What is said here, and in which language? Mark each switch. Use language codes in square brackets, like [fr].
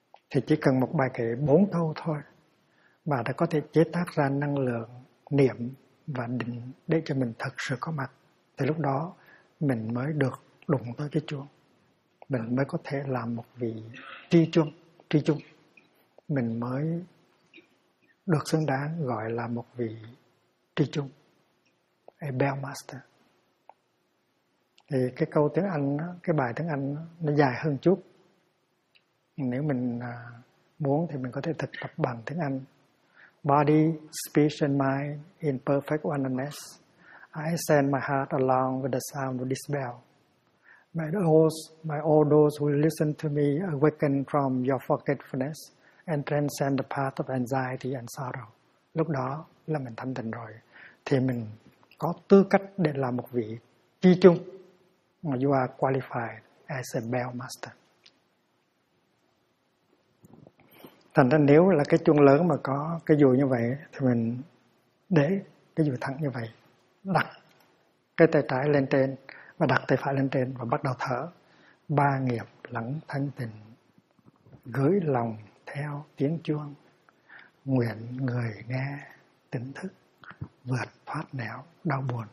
[vi] Thì chỉ cần một bài kệ 4 câu thôi mà đã có thể chế tác ra năng lượng niệm và định để cho mình thật sự có mặt, thì lúc đó mình mới được đụng tới cái chuông, mình mới có thể làm một vị tri chung, mình mới được xứng đáng gọi là một vị tri chung, [en] a bell master. [vi] Thì cái câu tiếng Anh, cái bài tiếng Anh nó dài hơn chút. Nếu mình muốn thì mình có thể thực tập bằng tiếng Anh. [en] Body, speech and mind in perfect oneness. I send my heart along with the sound of this bell. May all those who listen to me awaken from your forgetfulness and transcend the path of anxiety and sorrow. [vi] Lúc đó là mình thanh tịnh rồi. Thì mình có tư cách để làm một vị tri chung. [en] You are qualified as a bell master. [vi] Thành ra nếu là cái chuông lớn mà có cái dù như vậy, thì mình để cái dù thẳng như vậy, đặt cái tay trái lên trên và đặt tay phải lên trên và bắt đầu thở. Ba nghiệp lắng thanh tịnh, gửi lòng theo tiếng chuông, nguyện người nghe tỉnh thức, vượt thoát nẻo đau buồn.